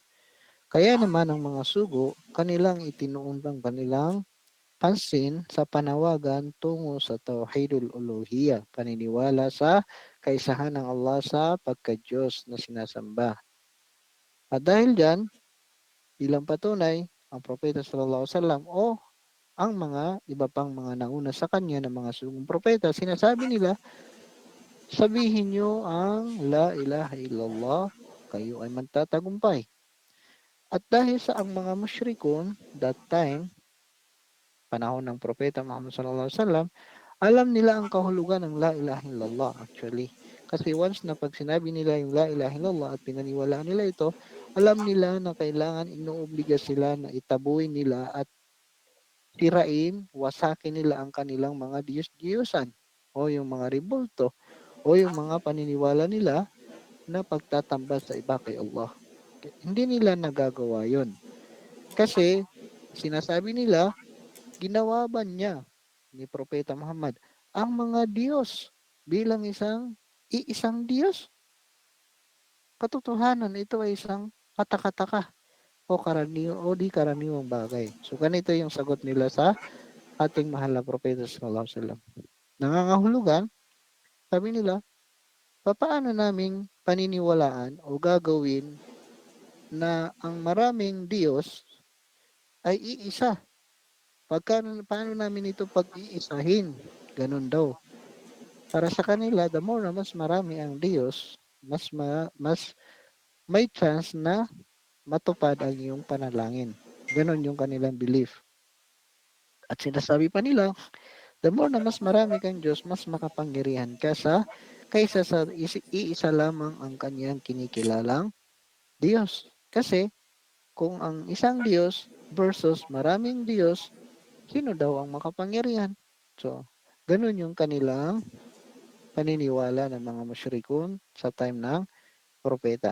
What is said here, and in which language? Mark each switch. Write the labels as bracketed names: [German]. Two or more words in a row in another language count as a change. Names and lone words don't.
[Filipino] Kaya naman ang mga sugo, kanilang itinuon ang kanilang pansin sa panawagan tungo sa [Arabic] Tauhidul Uluhiyah, [Filipino] paniniwala sa kaisahan ng Allah sa pagka-Diyos na sinasamba. At dahil dyan, bilang patunay, ang Propeta [Arabic] sallallahu alaihi wasallam [Filipino] o ang mga iba pang mga nauna sa kanya ng mga sugong propeta, sinasabi nila, sabihin nyo ang [Arabic] La ilaha illallah, [Filipino] kayo ay magtatagumpay. At dahil sa ang mga musyrikon, that time, panahon ng Propeta Muhammad [Arabic] sallallahu alaihi wasallam, [Filipino] alam nila ang kahulugan ng [Arabic] La ilaha illallah [Filipino] actually. Kasi once na pag sinabi nila yung [Arabic] La ilaha illallah [Filipino] at pinaniwalaan nila ito, alam nila na kailangan inuobliga sila na itabuin nila at tirain, wasakin nila ang kanilang mga diyos-diyosan o yung mga rebulto o yung mga paniniwala nila na pagtatambal sa iba kay Allah. Hindi nila nagagawa yon. Kasi sinasabi nila, ginawa ba niya ni Propeta Muhammad ang mga Diyos bilang iisang Diyos? Katotohanan, ito ay isang katakataka o di karaniwang bagay. So ganito yung sagot nila sa ating mahal na propeta [Arabic] sallallahu alaihi wasallam. [Filipino] Nangangahulugan, sabi nila, papaano naming paniniwalaan o gagawin na ang maraming Diyos ay iisa? Paano namin ito pag-iisahin? Ganun daw. Para sa kanila, [English] the more [Filipino] na mas marami ang Diyos, mas may chance na matupad ang iyong panalangin. Ganon yung kanilang belief. At sinasabi pa nila, [English] the more [Filipino] na mas marami kang Diyos, mas makapangyarihan ka kaysa sa iisa lamang ang kanyang kinikilalang Diyos. Kasi kung ang isang Diyos versus maraming Diyos, sino daw ang makapangyarihan? So, ganun yung kanilang paniniwala ng mga musyrikun sa time ng propeta.